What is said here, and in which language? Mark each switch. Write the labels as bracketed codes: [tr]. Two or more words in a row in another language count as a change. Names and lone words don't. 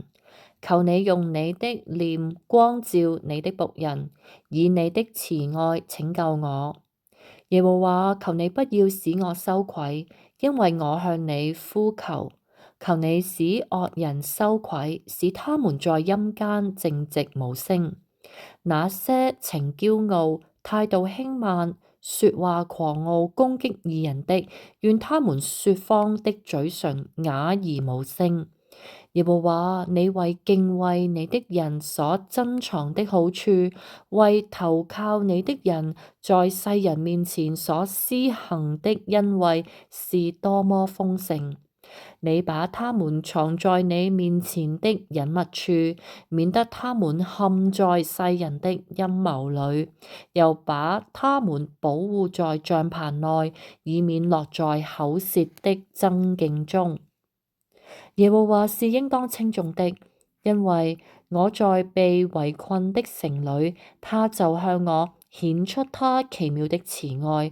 [zh] 求你用你的臉光照你的僕人，以你的慈愛拯救我。耶和華，求你不要使我羞愧，因為我向你呼求。求你使惡人羞愧，使他們在陰間靜寂無聲。那些情驕傲、態度輕慢、說話狂傲、攻擊義人的，願他們說謊的嘴唇啞而無聲。耶和華，你為敬畏你的人所珍藏的好處，為投靠你的人在世人面前所施行的恩惠是多麼豐盛！你把他們藏在你面前的隱密處，免得他們陷在世人的陰謀裏；又把他們保護在帳棚內，以免落在口舌的爭競中。耶和華是應當稱頌的，因為我在被圍困的城裏，他就向我顯出他奇妙的慈愛。